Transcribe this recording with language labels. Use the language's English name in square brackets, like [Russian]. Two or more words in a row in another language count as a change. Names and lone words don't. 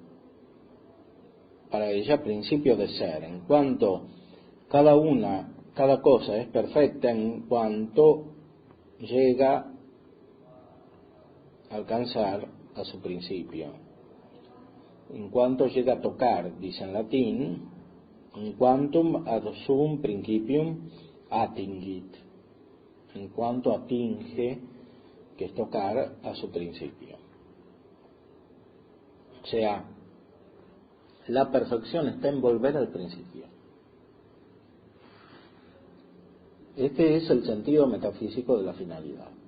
[Spanish] para ella principio de ser, en cuanto cada cosa es perfecta, en cuanto llega alcanzar a su principio, en cuanto llega a tocar, dice en latín, [Latin] in quantum ad suum principium attingit, [Spanish] en cuanto atinge, que es tocar, a su principio. O sea, la perfección está en volver al principio. Este es el sentido metafísico de la finalidad.